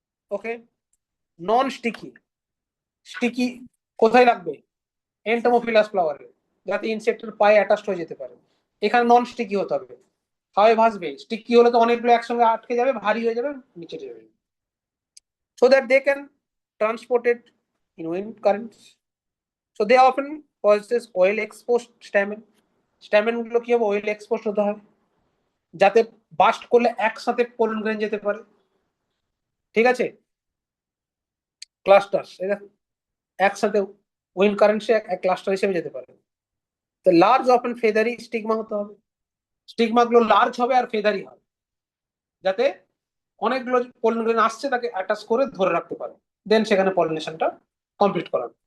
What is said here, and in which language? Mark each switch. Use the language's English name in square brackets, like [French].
[Bangla] ওকে, non sticky. Sticky কোথায় লাগবে? এন্টোমোফিলাস ফ্লাওয়ারে, যাতে ইনসেক্টের পায়ে অ্যাটাচড হয়ে যেতে পারে। এখানে নন স্টিকি হতে হবে, হাওয়ায় ভাসবে। স্টিকি হলে তো অনেকগুলো একসঙ্গে আটকে যাবে, ভারী হয়ে যাবে, নিচে যাবে। [English] So that they can transport it in wind currents. So they often possess oil exposed stamen. [Bangla] Stamen গুলো কি হবে? অয়েল এক্সপোজ হতে হয়, যাতে বাস্ট করলে একসাথে পোলেন গ্রেন যেতে পারে। ঠিক আছে, ক্লাস্টার, একসাথে উইন্ড কারেন্ট সে এক ক্লাস্টার হিসেবে যেতে পারে। তো লার্জ অফেন ফেদারি স্টিগমা হতে হবে, স্টিগমা গুলো লার্জ হবে আর ফেদারি হবে, যাতে অনেকগুলো পোলেন গ্রেন আসছে তাকে অ্যাটাচ করে ধরে রাখতে পারে, দেন সেখানে পলিনেশনটা কমপ্লিট করা।